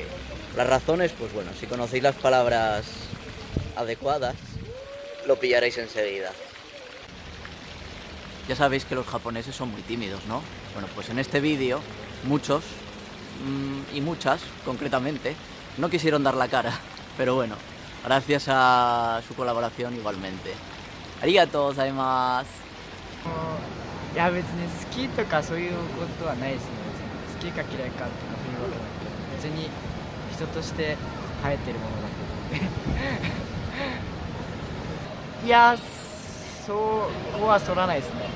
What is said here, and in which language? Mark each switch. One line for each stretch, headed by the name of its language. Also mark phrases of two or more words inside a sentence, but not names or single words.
Spanish: Las razones, pues bueno, si conocéis las palabras adecuadas, lo pillaréis enseguida. Ya sabéis que los japoneses son muy tímidos, ¿no? Bueno, pues en este vídeo, muchos, y muchas, concretamente, no quisieron dar la cara. Pero bueno, gracias a su colaboración igualmente.
Japanese: ありがとうございます. いや別に好きとかそういうことはないですね。別に好きか嫌いかとかそういうわけなくて、別に人として生えてるものだと思っていやそこは剃らないですね。